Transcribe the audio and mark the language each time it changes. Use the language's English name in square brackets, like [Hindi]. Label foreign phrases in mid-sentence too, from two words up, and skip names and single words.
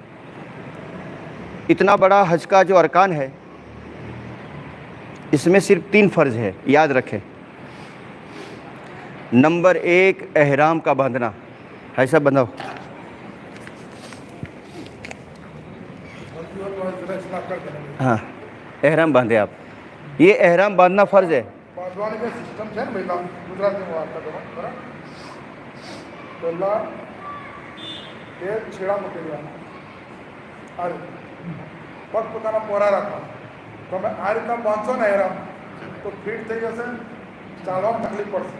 [Urdu] اتنا بڑا حج کا جو ارکان ہے اس میں صرف 3 فرض ہے، یاد رکھیں. نمبر 1 احرام کا باندھنا. ایسا بندھو. ہاں احرام باندھے آپ. یہ احرام باندھنا فرض ہے. [Gujarati] બાંધવાની જે સિસ્ટમ છે ને ભાઈ ગુજરાતીમાં વાત કરો બરાબર. પહેલાં બે છેડા મૂકી દેવાના આ રીતે, પગ પોતાના પોરા રાખવા. તમે આ રીતના બાંધશો ને એરામ તો ફિટ થઈ જશે, ચાલવામાં તકલીફ પડશે.